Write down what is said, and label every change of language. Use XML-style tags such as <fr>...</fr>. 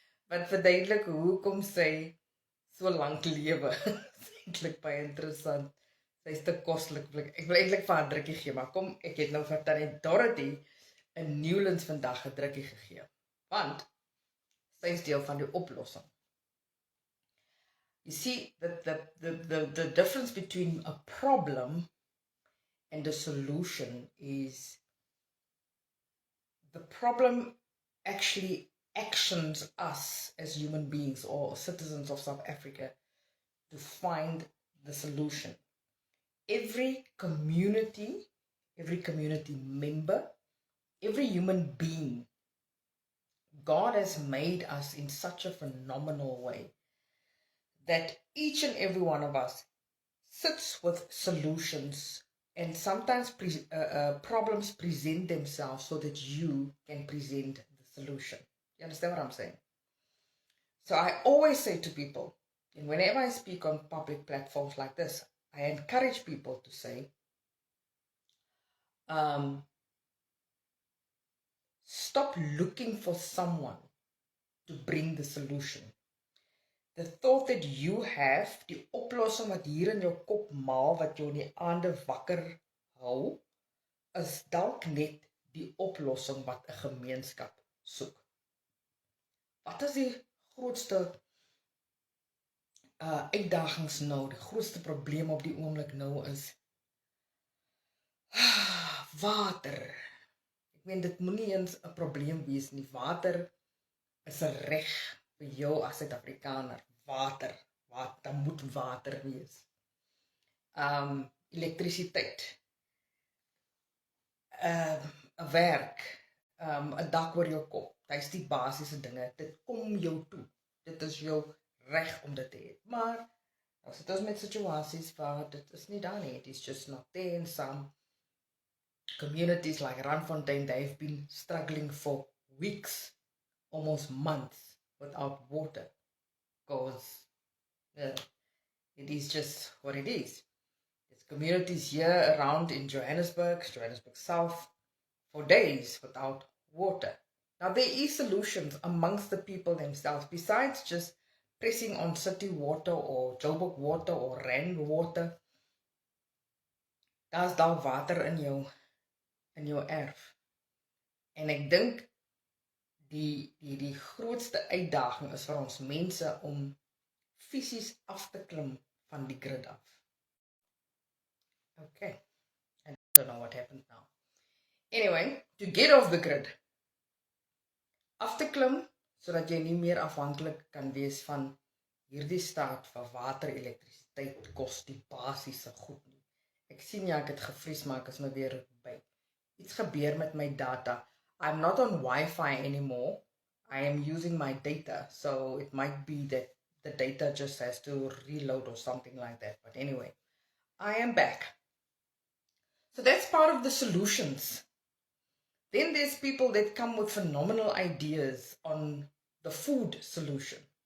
<af>Wat verduidelik hoekom sy so lank lewe. Eintlik baie interessant. Sy is te koslik. Ek wil eintlik vir haar 'n drukkie gee, maar kom, ek het nou vir Tannie Dorothy in Newlands vandag 'n drukkie gegee. Want sy is deel van die oplossing.</af> <en>You see, the difference between a problem and a solution is the problem actually actions us as human beings or citizens of South Africa to find the solution. Every community member, every human being, God has made us in such a phenomenal way that each and every one of us sits with solutions, and sometimes problems present themselves so that you can present the solution. You understand what I'm saying? So I always say to people, and whenever I speak on public platforms like this, I encourage people to say, stop looking for someone to bring the solution. The thought that you have,</en> <af>die oplossing wat hier in jou kop maal, wat jou in die aande wakker hou, is dalk net die oplossing wat 'n gemeenskap soek. Wat is die grootste uitdagings nou, die grootste probleem op die oomblik nou is water. Ek meen, dit moenie eens 'n probleem wees nie. Water is 'n reg vir jou as Suid-Afrikaner. Water, daar moet water wees. Elektrisiteit, 'n werk, 'n dak oor jou kop. Dit is die basiese dinge. Dit kom jou toe. Dit is jou reg om dit te hê. Maar as dit is met situasies waar dit is nie daar nie,</af> <en>it is just not there. In some communities like Randfontein, they've been struggling for weeks, almost months, without water, because it is just what it is. There's communities here around in Johannesburg South, for days without water. Now there is solutions amongst the people themselves, besides just pressing on city water or Joburg water or Rand water.</en> <af>Daar's daar water in jou erf. En ek dink die grootste uitdaging is vir ons mense om fisies af te klim van die grid af.</af> <en>Okay. I don't know what happened now. Anyway, to get off the grid.</en> <af>Af te klim, sodat jy nie meer afhanklik kan wees van hierdie staat van water, elektrisiteit, kos, die basiese goed nie. Ek sien ja, ek het gevries, maar ek is nou weer by. Iets gebeur met my data.</af> <en>I'm not on Wi-Fi anymore. I am using my data, so it might be that the data just has to reload or something like that. But anyway, I am back. So that's part of the solutions. Then there's people that come with phenomenal ideas on the food solution.</en>